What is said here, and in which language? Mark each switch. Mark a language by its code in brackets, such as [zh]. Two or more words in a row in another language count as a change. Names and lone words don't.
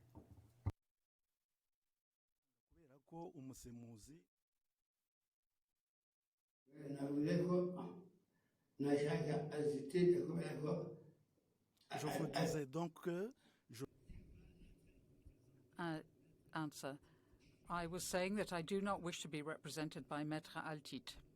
[rn] kubera ko umusemuzi navuze ko nashaka altitude kubera ko [fr] je vous disais donc que [en] Answer. I was saying that I do not wish to be represented by Maître Altit.